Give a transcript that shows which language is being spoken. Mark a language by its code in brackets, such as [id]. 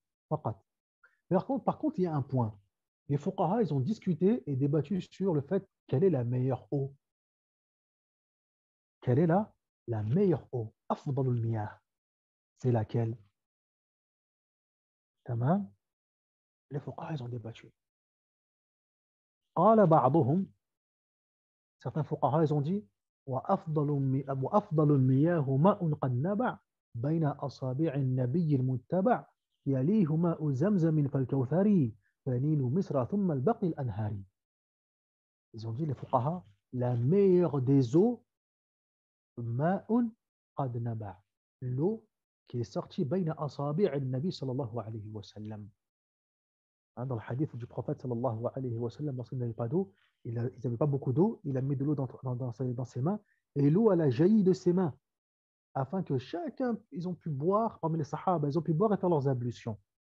[fr] Mais par contre, il y a un point. Les fuqaha, ils ont discuté et débattu sur le fait quelle est la meilleure eau. Quelle est la meilleure eau? [ar] Afdalul miyah. [fr] C'est laquelle? Tamam? Les fuqaha, ils ont débattu. [ar] قال بعضهم, [fr] certains fuqaha, ils ont dit [ar] وأفضل المياه ماء قد نبع بين أصابع النبي المتبع يليه ماء زمزم فالكوثري فنيل مصر ثم البقي الأنهاري. [fr] Ils ont dit les fuqaha, la meilleure des eaux, [ar] ma'un qad naba', [fr] l'eau qui est sortie [ar] bayna asabi' al-nabi sallallahu alayhi wa sallam. [fr] Dans le hadith du prophète [ar] sallallahu alayhi wa sallam, [fr] lorsqu'il n'avait pas d'eau, ils n'avaient pas beaucoup d'eau, il a mis de l'eau dans ses mains, et l'eau elle a jailli de ses mains, afin que chacun, ils ont pu boire, parmi les sahaba, ils ont pu boire et faire leurs ablutions.